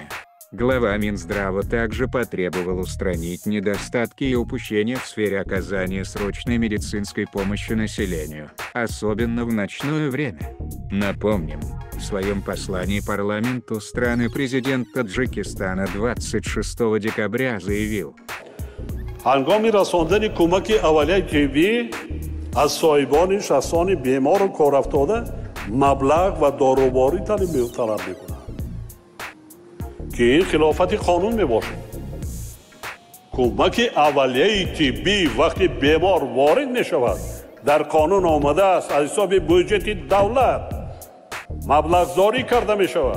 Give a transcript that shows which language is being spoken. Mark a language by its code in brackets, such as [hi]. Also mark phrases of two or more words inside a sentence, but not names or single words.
[ru] Глава Минздрава также потребовал устранить недостатки и упущения в сфере оказания срочной медицинской помощи населению, особенно в ночное время. Напомним, в своем послании парламенту страны президент Таджикистана 26 декабря заявил: [tg] ҳангоми расондани кӯмаки аввалияи тиббӣ аз соҳибони шахсони бемору корафтода маблағ ва доруворӣ талаб мекунад ки ин хилофати қонун мебошад. кӯмаки аввалияи тиббӣ вақти бемор ворид мешавад дар қонун омадааст аз ҳисоби бюджети давлат маблағзорӣ карда мешавад.